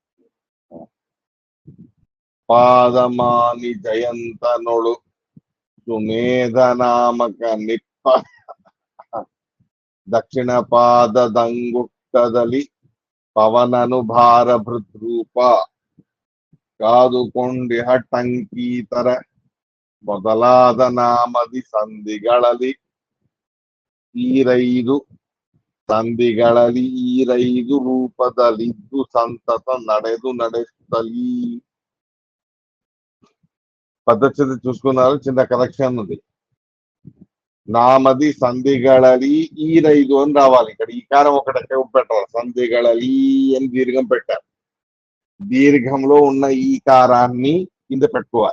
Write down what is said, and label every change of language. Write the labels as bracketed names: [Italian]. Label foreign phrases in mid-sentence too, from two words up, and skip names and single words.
[Kannada] ಪಾದಮಾನಿ ಜಯಂತನುಡು ಸುಮೇಧ ನಾಮಕ ನಿಪ್ಪ ದಕ್ಷಿಣ ಪಾದ ದಂಗುಟ್ಟದಲಿ ಪವನನು ಭಾರ ಭೃದ್ರೂಪ ಕಾದುಕೊಂಡಿ ಹಟ್ಟಂಕೀತರ ಮೊದಲಾದ ನಾಮದಿ ಸಂಧಿಗಳಲ್ಲಿ ಈರೈದು ರೂಪದಲ್ಲಿದ್ದು ಸಂತತ ನಡೆಸುತ್ತಲೀ. [Telugu] పద్ధతి చూసుకున్నారు, చిన్న కరెక్షన్ ఉంది. [Kannada] ನಾಮದಿ ಸಂಧಿಗಳಲಿ ಈರೈದು [Telugu] అని రావాలి. ఇక్కడ ఈకారం ఒకటి పెట్టాలి, సంధిగళలి అని దీర్ఘం పెట్టారు. దీర్ఘంలో ఉన్న ఈకారాన్ని కింద పెట్టుకోవాలి.